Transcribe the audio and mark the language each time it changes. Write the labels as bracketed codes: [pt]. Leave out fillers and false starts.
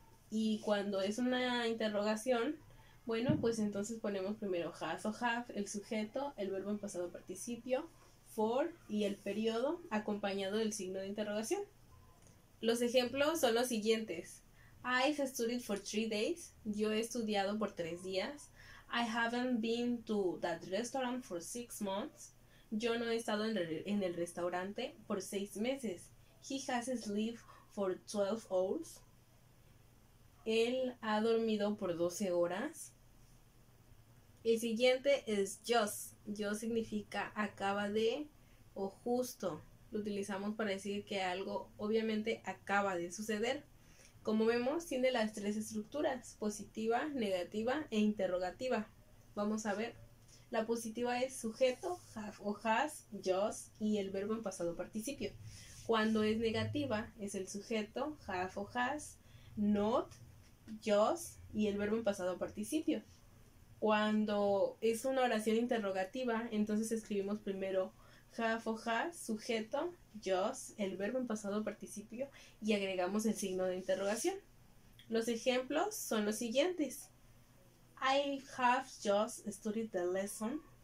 [es] Y cuando es una interrogación, bueno, pues entonces ponemos primero has o have, el sujeto, el verbo en pasado participio, for y el periodo acompañado del signo de interrogación. Los ejemplos son los siguientes. [en] I've studied for 3 days. [es] Yo he estudiado por 3 días. [en] I haven't been to that restaurant for 6 months. [es] Yo no he estado en el restaurante por 6 meses. [en] He has slept for 12 hours. [es] Él ha dormido por 12 horas. El siguiente es just. Just significa acaba de o justo. Lo utilizamos para decir que algo obviamente acaba de suceder. Como vemos, tiene las tres estructuras, positiva, negativa e interrogativa. Vamos a ver. La positiva es sujeto, have o has, just y el verbo en pasado participio. Cuando es negativa es el sujeto, have o has, not, just y el verbo en pasado participio. Cuando es una oración interrogativa, entonces escribimos primero have o has, sujeto, just, el verbo en pasado participio y agregamos el signo de interrogación. Los ejemplos son los siguientes. [en] I have just studied the lesson.